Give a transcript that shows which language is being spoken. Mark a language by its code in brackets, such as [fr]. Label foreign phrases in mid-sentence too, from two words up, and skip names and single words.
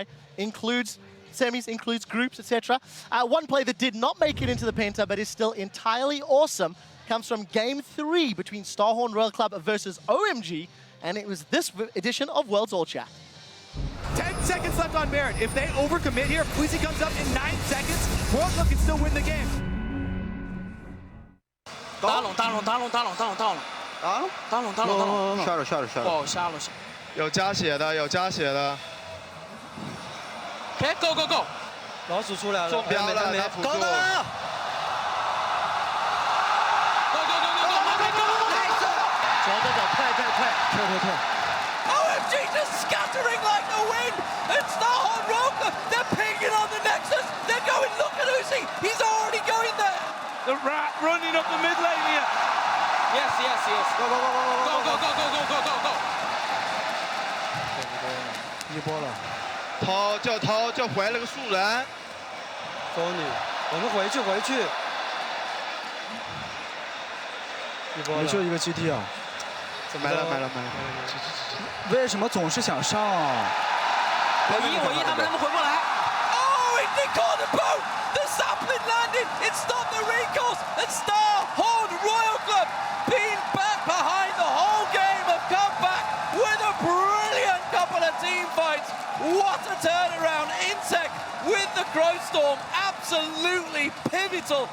[en] Includes semis, includes groups, etc. One play that did not make it into the Penta, but is still entirely awesome, comes from Game 3 between Starhorn Royal Club versus OMG, and it was this edition of Worlds All Chat. 10 seconds left on Baron. If they overcommit here, Uzi comes up in 9 seconds, World Club can still win the game. [zh] 打拢，打拢，打拢，打拢，打拢，打拢，啊，打拢，打拢，打拢，下了，下了，下了。哦，下了，下。有加血的，有加血的。 [en] OK， go go go。 [zh] 老鼠出来了，中标了，拿辅助。 [en] OMG just scattering like the wind! And Starhorn Roka, they're pinging on the Nexus! They're going, look at Uzi! He's already going there! The rat running up the mid lane here! Yes, yes, yes. Go, go, go, go, go, go, go, go, go, go, go, go! [zh] 一波了，偷就回了个树人。走你，我们回去。没就一个 GT 啊。买了。为什么总是想上啊？我一，他们回不来。 [en] Oh, they caught the boat! The sapling landed! It stopped the recourse! And Starhorn Royal Club being back behind the whole game have come back with a brilliant couple of team fights. What a turnaround! Insect with the Crow Storm, absolutely pivotal.